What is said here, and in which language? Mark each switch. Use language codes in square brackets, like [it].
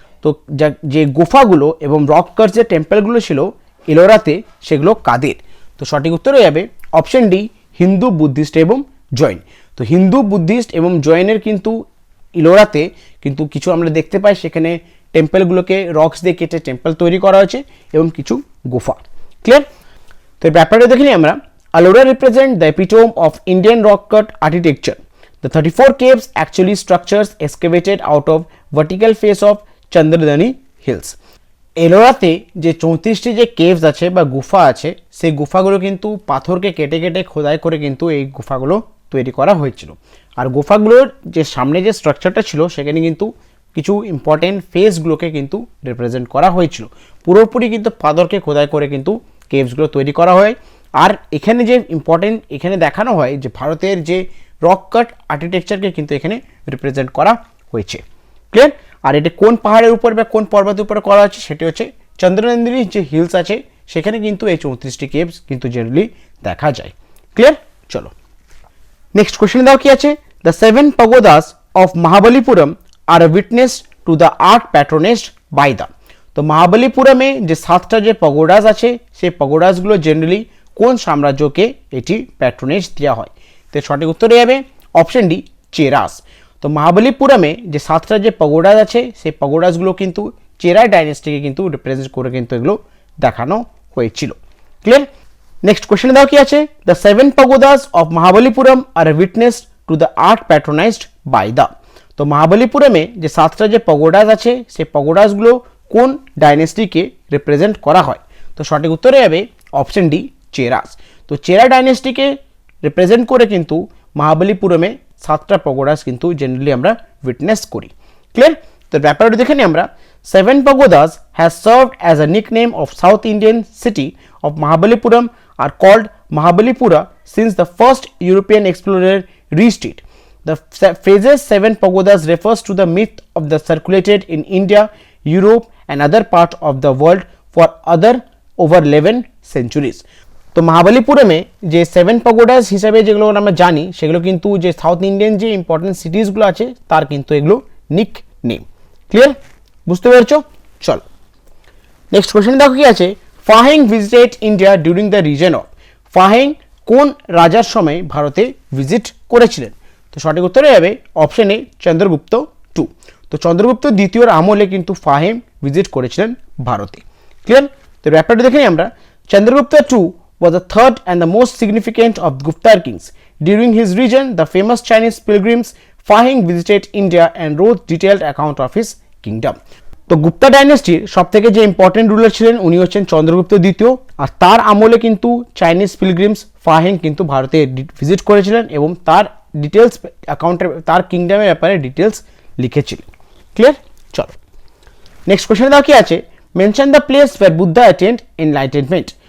[bn] তো যে গুফাগুলো এবং রক কার যে টেম্পলগুলো ছিল ইলোরাতে সেগুলো কাদের? তো সঠিক উত্তর হয়ে যাবে অপশন ডি হিন্দু, বুদ্ধিস্ট এবং জৈন। তো হিন্দু, বুদ্ধিস্ট এবং জৈনের কিন্তু ইলোরাতে কিন্তু কিছু আমরা দেখতে পাই, সেখানে টেম্পলগুলোকে রক্স দিয়ে কেটে টেম্পল তৈরি করা হয়েছে এবং কিছু গুফা। ক্লিয়ার? তো এই ব্যাপারটা দেখে নিই আমরা, [en] Alora represent the epitome of Indian rock cut architecture. The 34 caves actually structures excavated out of vertical face of Chandradani hills. [bn] এলোরাতে যে 34টি যে কেভস আছে বা গুফা আছে সেই গুফাগুলো কিন্তু পাথরকে কেটে কেটে খোদাই করে কিন্তু এই গুফাগুলো তৈরি করা হয়েছিল। আর গুফাগুলোর যে সামনে যে স্ট্রাকচারটা ছিল সেখানে কিন্তু কিছু ইম্পর্টেন্ট ফেসগুলোকে কিন্তু রিপ্রেজেন্ট করা হয়েছিল। পুরোপুরি কিন্তু পাথরকে খোদাই করে কিন্তু কেভসগুলো তৈরি করা হয়। আর এখানে যে ইম্পর্টেন্ট এখানে দেখানো হয় যে ভারতের যে রক কাট আর্কিটেকচারকে কিন্তু এখানে রিপ্রেজেন্ট করা হয়েছে। ক্লিয়ার? আর এটা কোন পাহাড়ের উপর বা কোন পর্বতের উপরে করা হচ্ছে সেটি হচ্ছে চন্দ্রনন্দিনী যে হিলস আছে সেখানে কিন্তু এই 34টি কেভস কিন্তু জেনারেলি দেখা যায়। ক্লিয়ার? চলো নেক্সট কোশ্চেন দাও কি আছে, [en] The 7 pagodas of Mahabalipuram are a witness to the art patronaged by the। [bn] তো মহাবলীপুরমে যে 7টা যে পগোডাস আছে সেই পগোডাসগুলো জেনারেলি কোন সাম্রাজ্যকে এটি প্যাট্রোনেজ দেওয়া হয়? তো সঠিক উত্তরে যাবে অপশন ডি, চেরাস। তো মহাবলীপুরমে যে 7টা যে পগোডাস আছে সেই পগোডাসগুলো কিন্তু চেরা ডাইনেস্টিকে কিন্তু রিপ্রেজেন্ট করে কিন্তু এগুলো দেখানো হয়েছিল। ক্লিয়ার? নেক্সট কোশ্চেন দাও কি আছে, [en] The 7 pagodas of Mahabalipuram are a witness to the art patronized by the। [bn] তো মহাবলীপুরমে যে 7টা যে পগোডাস আছে সেই পগোডাসগুলো কোন ডাইনেস্টিকে রিপ্রেজেন্ট করা হয়? তো সঠিক উত্তরে যাবে অপশন ডি, চেরাস। তো চেরা ডাইনেস্টিকে রিপ্রেজেন্ট করে কিন্তু মহাবলীপুরমে 7টা পগোডাস কিন্তু জেনারেলি আমরা উইটনেস করি। ক্লিয়ার? তো ব্যাপারটা দেখে নিই আমরা। [en] 7 pagodas has served as a nickname of South Indian city of Mahabalipuram are called Mahabalipura since the first European explorer reached it. The phrases 7 pagodas refers to the myth of the circulated in India, Europe and other part of the world for other over 11 centuries। [bn] তো মহাবলীপুরমে যে 7 pagodas হিসাবে যেগুলো আমরা জানি সেগুলো কিন্তু যে south Indian যে ইম্পর্টেন্ট সিটিজগুলো আছে তার কিন্তু এগুলো নিক নেম। ক্লিয়ার? বুঝতে পেরেছো? চলো নেক্সট কোশ্চেন দেখো কি আছে, [en] Fahien visited India during the reason of. [bn] ফাহিং কোন রাজার সময় ভারতে ভিজিট করেছিলেন? তো সঠিক উত্তরে যাবে অপশন এ, চন্দ্রগুপ্ত 2। তো চন্দ্রগুপ্ত দ্বিতীয়র আমলে কিন্তু ফাহিম ভিজিট করেছিলেন ভারতে। ক্লিয়ার? তো ব্যাপারটা দেখে নিই আমরা। [en] Chandragupta 2 was the third and the most significant of Gupta kings. During his reign, the famous Chinese pilgrims Fahing visited India and wrote detailed account of his kingdom। [bn] তো গুপ্তা ডাইনেস্টির সব থেকে যে ইম্পর্টেন্ট রুলার ছিলেন উনি হচ্ছেন চন্দ্রগুপ্ত দ্বিতীয়, আর তার আমলে কিন্তু চাইনিজ পিলগ্রিমস ফাহিং কিন্তু ভারতে ভিজিট করেছিলেন এবং তার ডিটেলস অ্যাকাউন্টের তার কিংডমের ব্যাপারে ডিটেলস লিখেছিলেন। ক্লিয়ার? চলো নেক্সট কোশ্চেন দাও কি আছে, [en] Mention the place where Buddha attend enlightenment.